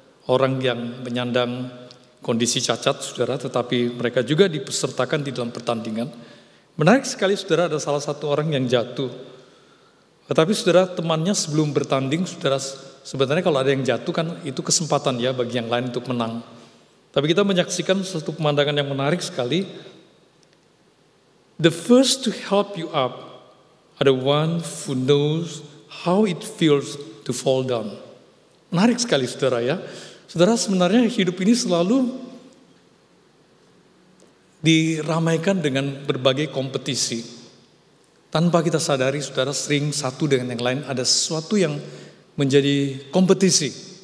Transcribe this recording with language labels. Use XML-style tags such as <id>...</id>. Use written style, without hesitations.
<id>Orang yang menyandang kondisi cacat, saudara, tetapi mereka juga dipesertakan di dalam pertandingan. Menarik sekali, saudara, ada salah satu orang yang jatuh. Tetapi saudara, temannya sebelum bertanding, saudara, sebenarnya kalau ada yang jatuh kan itu kesempatan ya bagi yang lain untuk menang. Tapi kita menyaksikan satu pemandangan yang menarik sekali.</id> <en>The first to help you up are the one who knows how it feels to fall down.</en> <id>Menarik sekali saudara ya. Saudara, sebenarnya hidup ini selalu diramaikan dengan berbagai kompetisi. Tanpa kita sadari, saudara, sering satu dengan yang lain ada sesuatu yang menjadi kompetisi.</id>